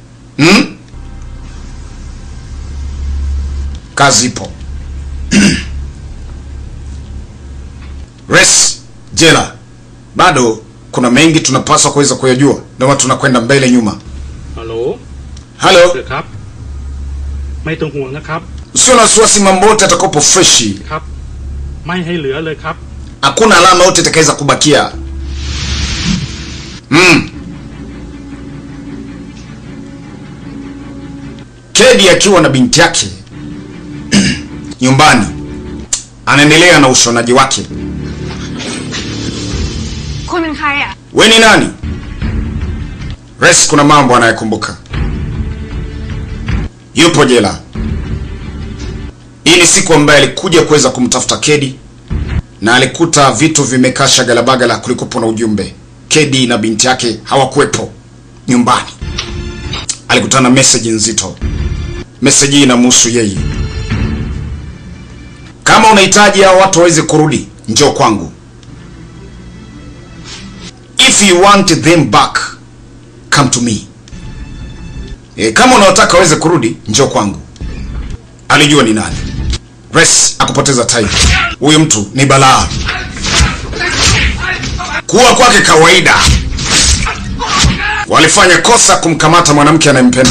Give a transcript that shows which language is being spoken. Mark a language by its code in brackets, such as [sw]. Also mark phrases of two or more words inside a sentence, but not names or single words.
[sw] Kazi ipo. Res jela. Bado kuna mengi tunapaswa kuweza kuyajua. Ndio watu tunakwenda mbele nyuma. Halo. [th] ครับไม่ต้องห่วงนะครับ [sw] Usio na wasiwasi, mambo yote yatakopo freshi. [th] ครับไม่ให้เหลือเลยครับ [sw] Hakuna alama yote itakayoweza kubakia. Kedi akiwa na binti yake nyumbani anaendelea na ushonaji wake. [th] คุณเป็นใครอ่ะ [sw] We ni nani? Res kuna mambo anayekumbuka. Yupo jela. Hii ni siku ambayo alikuja kuweza kumtafuta Kedi na alikuta vitu vimekasha galabagala. Kulikuwa na ujumbe, Kedi na binti yake hawakuwepo nyumbani. Alikutana message nzito. Message hii inamhusu yeye. Kama unahitaji hao watu waweze kurudi, njoo kwangu. [en] If you want them back, come to me. [sw] Kama unataka waweze kurudi, njoo kwangu. Alijua ni nani. Res akupoteza time. Huyu mtu ni balaa. Kuwa kwake kawaida. Walifanya kosa kumkamata mwanamke anayempenda.